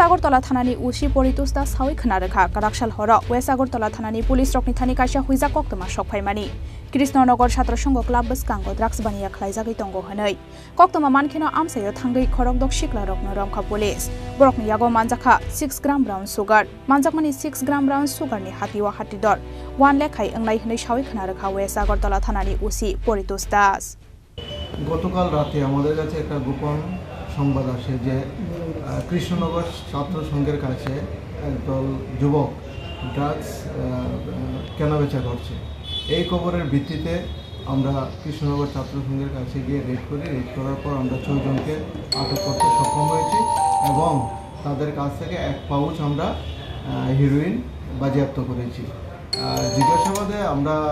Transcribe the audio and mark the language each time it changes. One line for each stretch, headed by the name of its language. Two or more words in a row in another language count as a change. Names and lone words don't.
Kok Borok: Sagartala thanani usi poritusta sawi khna rekha karakshal horok West Sagartala thanani police rokni thani kaisa huija koktoma sokphaimani Krishnodogor Chatra Sangha club bskango drugs bania khlaijagai tongo hanai koktoma mankhino amsayo thangai khorokdok shikla rokno romkha police borokni yago manjaka 6 gram
English: brown sugar
Kok Borok: manjakmani 6 gram
English: brown sugar
Kok Borok: ni hatiwa hatidor 1 lekhai anglai hnai sawi khna rekha West Sagartala thanani usi পরিতোষ দাস
Bangla: গতকাল রাতে আমাদের কাছে একটা গোপন সংবাদ আসে যে কৃষ্ণনগর ছাত্র সংঘের কাছে একদল যুবক ড্রাগস কেনাবেচা করছে এই খবরের ভিত্তিতে আমরা কৃষ্ণনগর ছাত্র সংঘের কাছে গিয়ে রেড করি রেড করার পর আমরা 6 জনকে আটক করতে সক্ষম হয়েছি এবং তাদের কাছ থেকে এক পাউচ আমরা হেরোইন বাজেয়াপ্ত করেছি জিজ্ঞাসাবাদে আমরা